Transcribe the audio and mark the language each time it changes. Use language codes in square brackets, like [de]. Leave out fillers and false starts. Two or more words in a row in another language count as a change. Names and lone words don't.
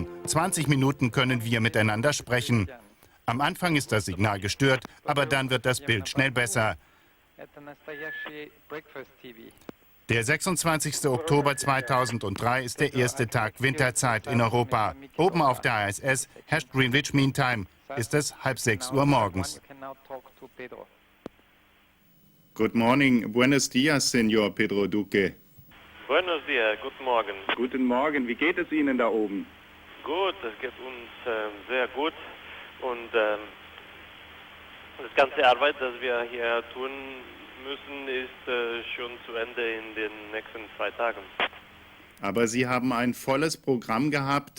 [de] 20 Minuten können wir miteinander sprechen. Am Anfang ist das Signal gestört, aber dann wird das Bild schnell besser. Der 26. Oktober 2003 ist der erste Tag Winterzeit in Europa. Oben auf der ISS herrscht Greenwich Mean Time. Ist es 5:30 Uhr morgens. [en] Good morning. [es] Buenos dias, Senor Pedro Duque. Buenos dias, [de] guten Morgen. Guten Morgen. Wie geht es Ihnen da oben? Gut, es geht uns sehr gut und das ganze Arbeit, das wir hier tun müssen, ist schon zu Ende in den nächsten 2 Tagen. Aber Sie haben ein volles Programm gehabt.